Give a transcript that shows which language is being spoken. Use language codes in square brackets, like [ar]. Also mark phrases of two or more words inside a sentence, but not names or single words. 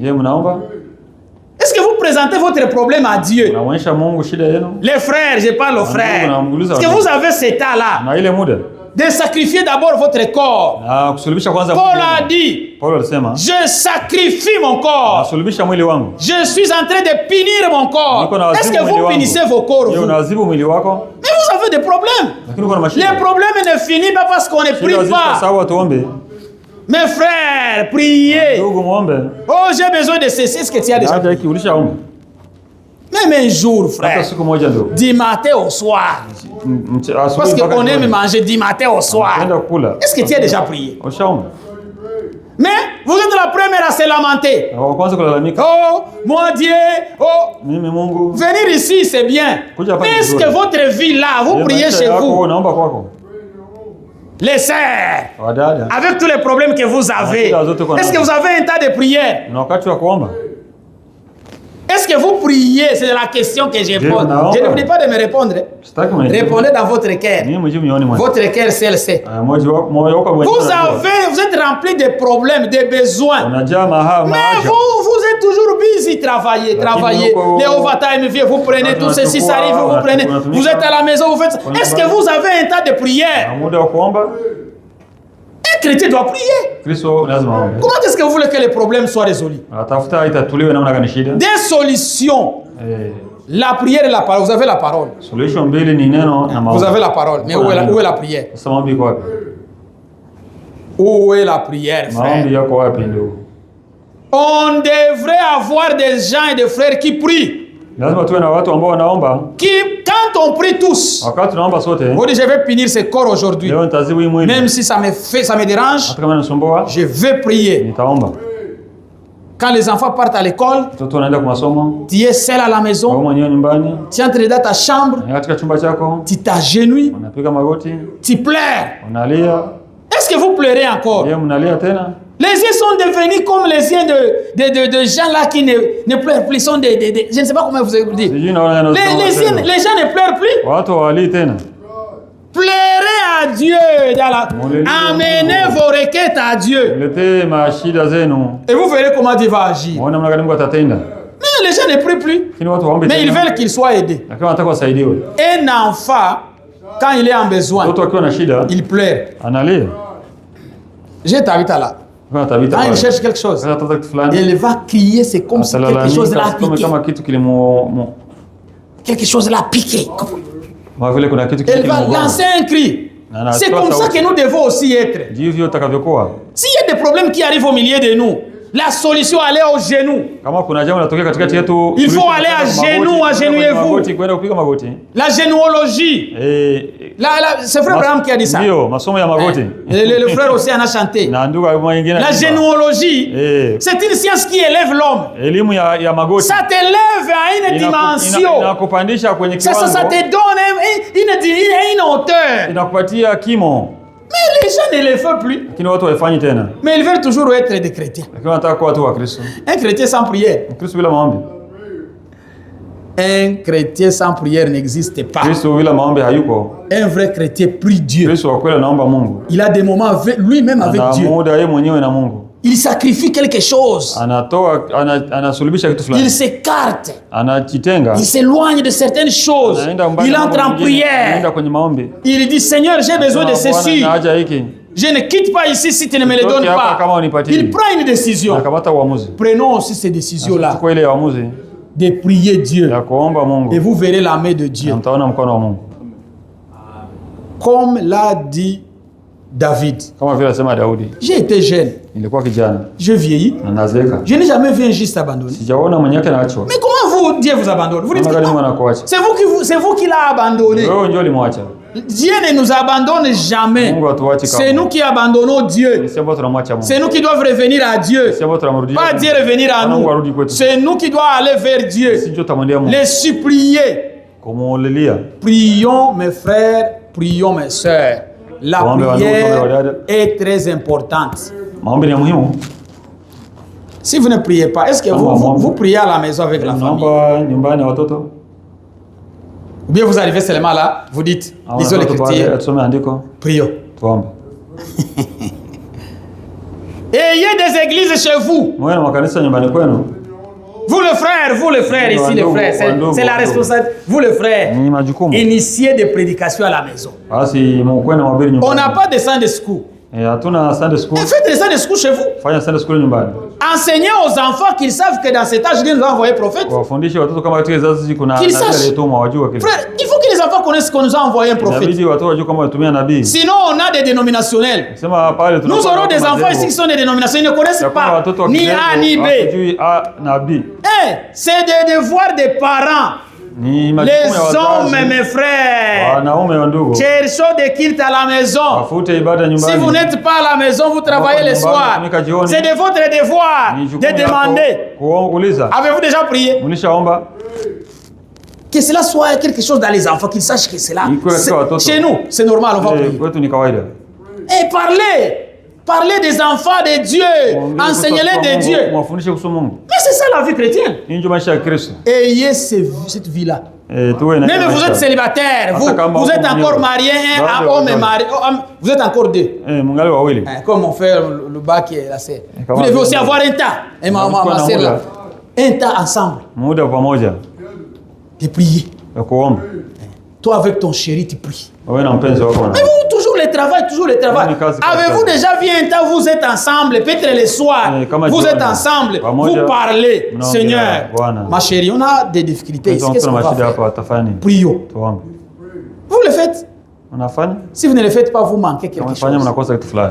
[sw] Je mnaomba? [fr] Est-ce que vous présentez votre problème à Dieu? [sw] Unaonyesha Mungu shida yenu? [fr] Les frères, je parle aux frères. Est-ce que vous avez cet état-là [sw] Na ile muda [fr] de sacrifier d'abord votre corps? [sw] na kusulubisha kwanza [fr] Paul [sw] mwili [fr] a [sw] wangu. [fr] dit, [sw] Paulo alisema, [fr] je sacrifie mon corps. [sw] nasulubisha mwili wangu. [fr] Je suis en train de punir mon [sw] Niko [fr] corps. [sw] na [fr] Est-ce [sw] wazibu [fr] que [sw] mwili [fr] vous [sw] wangu. [fr] punissez vos corps, [sw] Je [fr] vous? [sw] unazibu mwili wako, [fr] Mais vous avez des problèmes. [sw] lakini uko na mashida. [fr] Les problèmes ne finissent pas parce qu'on ne [sw] Shida [fr] prie [sw] ziko [fr] pas. [sw] sawa, tuombe. [fr] Mes frères, priez. [sw] Ndugu muombe. [fr] Oh, j'ai besoin de ceci. Est-ce que tu as déjà? [sw] Hata hiki ulishaomba. [fr] Même un jour, [sw] Hata [fr] frère. [sw] siku moja ndugu. [fr] Du matin au soir. Parce [sw] Asubuhi mpaka [fr] qu'on aime [sw] jioni. [fr] manger du matin au soir. [sw] Kwenda kula. [fr] Est-ce que tu as déjà prié? [sw] Ushaomba. [fr] Mais vous êtes la première à se lamenter. [sw] Na wa kwanza kulalamika, [fr] Oh, mon Dieu. [sw] Oh, mimi Mungu. [fr] venir ici, c'est bien. [sw] Kuja hapa [fr] Mais est-ce [sw] vizuri. [fr] que votre vie là, vous [sw] Je [fr] priez [sw] maisha [fr] chez [sw] yako, [fr] vous? [sw] naomba kwako. [fr] Les sœurs, [sw] Wadada, [fr] avec tous les problèmes que vous avez, est-ce que vous avez un tas de prières? [sw] na wakati wa kuomba. [fr] Est-ce que vous priez? C'est la question que je pose. [sw] naomba. [fr] Je ne vous dis pas de me répondre. [sw] Sitaki mnijibu. [fr] Répondez dans votre cœur. [sw] Mimi mjibu mioni mwangu. [fr] Votre cœur, c'est. [sw] Moyo wako mwenyewe. [fr] Vous êtes rempli de problèmes, de besoins. [sw] Unajaa [fr] Mais [sw] mahaja. [fr] vous êtes toujours busy, travaillez. Les overtime, vous prenez tout ceci, ça arrive, vous prenez. Vous êtes à la maison, vous faites ça. Est-ce que vous avez un tas de prières? [sw] Na muda wa kuomba, [fr] Un chrétien doit prier. [sw] Kristo lazima aombe. [fr] Comment est-ce que vous voulez que les problèmes soient résolus? [sw] Atafuta itatuliwe namna gani shida? [fr] Des solutions. La prière et la parole. Vous avez la parole. [sw] Solution mbili ni neno na maombi. [fr] Vous avez la parole. Mais où est la prière? [sw] Sasa maombi iko wapi? [fr] Où est la prière, frère? [sw] Maombi yako wapi ndugu? [fr] On devrait avoir des gens et des frères qui prient. [sw] Lazima tuwe na watu ambao wanaomba. [fr] Quand on prie tous, [sw] Wakati tunaomba sote, [fr] vous dites, je vais punir ce corps aujourd'hui. [sw] leo nitazibu hii mwili. [fr] Même si ça me dérange, [sw] Hata kama inasumbua, [fr] je vais prier. [sw] nitaomba. [fr] Quand les enfants partent à l'école, [sw] Watoto wanaenda kwa masomo, [fr] tu es seul à la [sw] wewe [fr] maison, [sw] mwenyewe nyumbani, [fr] tu entres dans ta chambre, [sw] katika chumba chako, [fr] tu t'agenouilles, [sw] unapiga magoti, [fr] tu pleures. [sw] unalia. [fr] Est-ce que vous pleurez encore? [sw] Je mnalia tena? [fr] Les yeux sont devenus comme les yeux de gens là qui ne pleurent plus. Sont je ne sais pas comment vous dire. [sw] Sijui naona [fr] Les gens ne pleurent plus. [sw] watu hawalii tena. [fr] Pleurez à Dieu. Amenez vos requêtes à Dieu. [sw] Mletee mashida zenu. [fr] Et vous verrez comment Dieu va agir. [sw] Muone namna gani Mungu atatenda. [fr] Mais les gens ne prient plus. [sw] Lakini watu waombe [fr] Mais ils [sw] tena. [fr] veulent qu'il soit aidé. [sw] Lakini wanataka wasaidiwe. [fr] Un enfant, quand il est en besoin, [sw] Mtoto akiwa na shida, [fr] il pleure. [sw] analia. [fr] J'ai Tabitha là. [sw] Kwa tabita. [fr] Quand il cherche quelque chose, [sw] Anataka kitu fulani. [fr] il va crier, c'est comme si quelque chose l'a piqué. [sw] Kama kitu [fr] Quelque chose l'a piqué. [sw] kama vile kuna kitu [fr] Elle va lancer un cri. C'est comme ça que nous devons aussi être. [sw] Ndivyo utakavyokuwa. [fr] S'il y a des problèmes qui arrivent au milieu de nous, la solution elle est au genou. [sw] Kama kuna jambo linatokea katikati yetu, [fr] Il faut aller à genoux, agenouillez-vous. [sw] Magoti, kwenda kupiga magoti. [fr] La généalogie. C'est frère Abraham qui a dit ça. [sw] Ndio, masomo ya magoti. [fr] Le frère aussi en a chanté. [sw] Na ndugu mwingine. [fr] La généalogie, c'est une science qui élève l'homme. [sw] Elimu ya magoti. [fr] Ça t'élève à une dimension. [sw] Inakupandisha kwenye kiwango. [fr] Ça te donne une hauteur. [sw] Inakupatia kimo. [fr] Mais les gens ne le font plus. [sw] Lakini watu haifanyi tena. [fr] Mais ils veulent toujours être des chrétiens. [sw] Lakini wanataka kuwa watu wa Kristo. [fr] Un chrétien sans prière. [sw] Kristo bila maombi. [fr] Un chrétien sans prière n'existe pas. [sw] Kristo bila maombi hayuko. [fr] Un vrai chrétien prie Dieu. [sw] Kristo wa kweli anaomba Mungu. [fr] Il a des moments lui-même avec Dieu. [sw] Ana muda yeye mwenyewe na Mungu. [fr] Il sacrifie quelque chose. [sw] Anasulubisha kitu fulani. [fr] Il s'écarte. [sw] Anajitenga. [fr] Il s'éloigne de certaines choses. Il entre en prière. [sw] Anaenda kwenye maombi. [fr] Il dit, Seigneur, j'ai besoin de ceci. [sw] Haja hiki. [fr] Je ne quitte pas ici si tu ne me le donnes pas. Il prend une décision. [sw] Akamata uamuzi. [fr] Prenons aussi ces décisions-là. [sw] Chukua ile uamuzi [fr] de prier Dieu. [sw] ya kuomba Mungu. [fr] Et vous verrez la main de Dieu. [sw] Mtaona mkono wa Mungu. [fr] Comme l'a dit David. [sw] Kama vile alisema Daudi. [fr] J'ai été jeune. [sw] Nilikuwa kijana. [fr] Je vieillis. [sw] Na nazeeka. [fr] Je n'ai jamais vu un juste abandonné. [sw] Sijaona mwenye yake anaachwa. [fr] Mais comment Dieu vous abandonne. Vous dites [sw] Namna gani Mungu [fr] que [sw] anakuacha? [fr] c'est vous qui l'a abandonné. [sw] Wewe ndio ulimwacha. [fr] Dieu ne nous abandonne jamais. [sw] Mungu hatuachi [fr] C'est [sw] kamwe. [fr] nous qui abandonnons Dieu. [sw] Sisi ambao tunamwacha Mungu. [fr] C'est nous qui devons revenir à Dieu. [sw] Sisi ambao tunamrudia. [fr] Pas Dieu revenir à [sw] Mungu arudi [fr] nous. [sw] kwetu. [fr] C'est nous qui devons aller vers Dieu. [sw] Sisi ndio tutamwendea Mungu. [fr] Les supplier. [sw] Kumulilia. [fr] Prions mes frères, prions mes sœurs. La [sw] Tuombe wandugu, tuombe [fr] prière [sw] wadada. [fr] est très importante. [sw] Maombi ni muhimu. [fr] Si vous ne priez pas, est-ce que vous priez à la maison avec la famille? [sw] Naomba nyumbani watoto. [fr] Ou bien vous arrivez seulement là, vous dites, lisons l'écriture, [sw] Tusome andiko. [fr] prions. [sw] Tuombe. [fr] Ayez des églises chez vous. [sw] Mwe na makanisa nyumbani kwenu. [fr] Vous les frères ici, les frères, c'est la responsabilité. Vous les frères, [sw] Ni majukumu. [fr] initiez des prédications à la maison. [sw] Basi mkwe na mahubiri [fr] On [sw] nyumbani. [fr] n'a pas de [en] Sunday school. [sw] Hatuna [en] Sunday school. [fr] Faites des [en] Sunday school [fr] chez vous. [sw] Fanya [en] Sunday school [sw] nyumbani. [fr] Enseignez aux enfants qu'ils savent que dans cet âge, Dieu nous a envoyé prophète. [sw] Wafundishe watoto kama katika kizazi kuna [fr] Qu'ils [sw] nabii [fr] sachent. [sw] aliyetumwa wajue kile. [fr] Frère, il faut que les enfants connaissent qu'on nous a envoyé un prophète. [sw] Inabidi watoto wajue kama watumia nabii. [fr] Sinon, on a des dénominationnels. [sw] Sema pale [fr] Nous aurons des enfants ici qui sont des dénominationnels, ils ne connaissent pas ni A ni B. [sw] Hawajui A na B. [fr] C'est des devoirs des parents. [sw] Ni [fr] Les [sw] majukumu ya [fr] hommes, [sw] wazazi. [fr] mes frères, [sw] Wanaume wa ndugu. [fr] cherchons des cultes à la maison. [sw] Wafute ibada nyumbani. [fr] Si vous n'êtes pas à la maison, vous travaillez le soir. C'est de votre devoir [sw] Ni [fr] de [sw] jukumu yako [fr] demander. [sw] kuuliza. [fr] Avez-vous déjà prié? [sw] Mlishaomba? [fr] Que cela soit quelque chose dans les enfants, qu'ils sachent que c'est là. [sw] Iko katika watoto. [fr] Chez nous, c'est normal, on va prier. [sw] Kwetu ni kawaida. [fr] Et parlez des enfants de Dieu. Enseignez-les de Dieu. [sw] Mwafundishe kuhusu Mungu. [fr] Mais c'est ça la vie chrétienne. [sw] Hii ndio maisha ya Kristo. [fr] Ayez cette vie-là. [sw] Tuwe na [fr] Même vous êtes célibataire, vous êtes encore marié, un homme est marié, vous êtes encore deux. [sw] Mungali wawili. [fr] Comme mon frère, le bas qui est là, c'est. Vous devez aussi avoir un temps. Et ma sœur là. Un temps ensemble. [sw] Muda pamoja. [fr] De prier. [sw] Ya kuomba. [fr] Toi avec ton chéri, tu pries. [sw] Wewe na mpenzi wako na. [fr] Mais vous, toujours le travail, toujours le travail. Avez-vous déjà vu un temps où vous êtes ensemble, peut-être le soir, vous êtes ensemble, vous parlez, Seigneur, ma chérie, on a des difficultés ici, qu'est-ce qu'on va faire? Prions. Vous le faites. Si vous ne le faites pas, vous manquez quelque chose.